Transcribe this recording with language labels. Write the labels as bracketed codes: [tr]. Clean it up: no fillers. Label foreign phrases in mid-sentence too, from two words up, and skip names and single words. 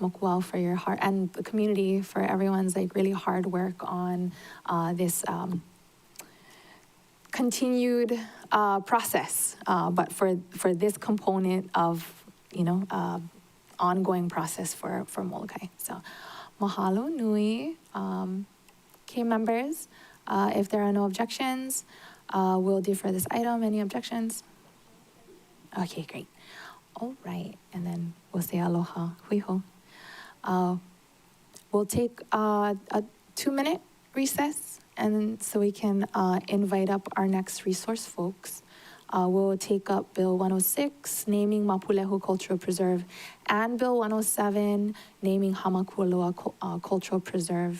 [en] Mokwal for your hard, and the community for everyone's like really hard work on this continued process, but for this component of, ongoing process for Molokai. [haw] So mahalo nui. [en] Okay, members, if there are no objections, we'll defer this item. Any objections? Okay, great. All right, and then we'll say [haw] aloha, hui hou. [en] We'll take a 2-minute recess, and so we can invite up our next resource folks. We'll take up Bill 106, naming Mapulehu Cultural Preserve, and Bill 107, naming Hamakualoa Cultural Preserve.